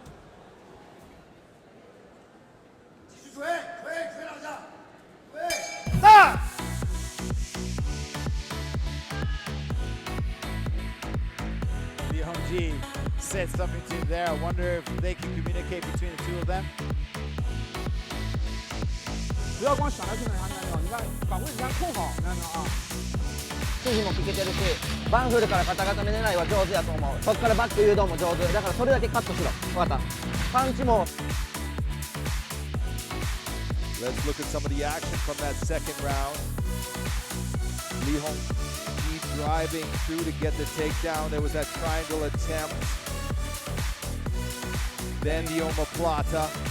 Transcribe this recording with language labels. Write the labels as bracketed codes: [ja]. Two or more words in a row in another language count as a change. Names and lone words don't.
[en] Lee Hongji said something to him there. I wonder if they can communicate between the two of them. [zh] 不要光想着去那啥那种，你看把位置上控好，那种啊。 [ja] 指示も聞けてるし、バンフルから肩固め狙いは上手やと思う。そっからバック誘導も上手。だからそれだけカットしろ。分かった。パンチも。 [en] Let's look at some of the action from that second round. Lee Hongji driving through to get the takedown. There was that triangle attempt. Then the omoplata.